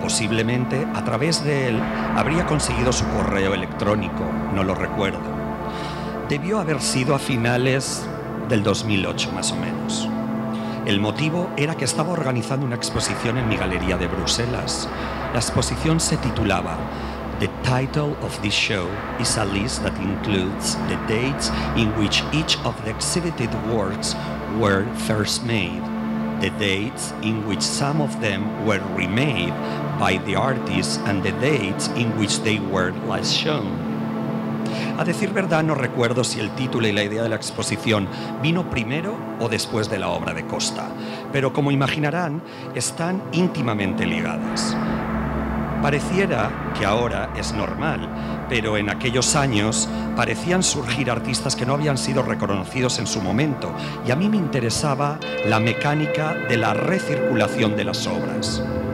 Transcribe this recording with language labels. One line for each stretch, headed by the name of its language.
Spanish: Posiblemente a través de él habría conseguido su correo electrónico, no lo recuerdo. Debió haber sido a finales del 2008 más o menos. El motivo era que estaba organizando una exposición en mi galería de Bruselas. La exposición se titulaba
English: The title of this show is a list that includes the dates in which each of the exhibited works were first made, the dates in which some of them were remade by the artists, and the dates in which they were last shown.
Spanish: A decir verdad, no recuerdo si el título y la idea de la exposición vino primero o después de la obra de Costa, pero como imaginarán, están íntimamente ligadas. Pareciera que ahora es normal, pero en aquellos años parecían surgir artistas que no habían sido reconocidos en su momento, y a mí me interesaba la mecánica de la recirculación de las obras.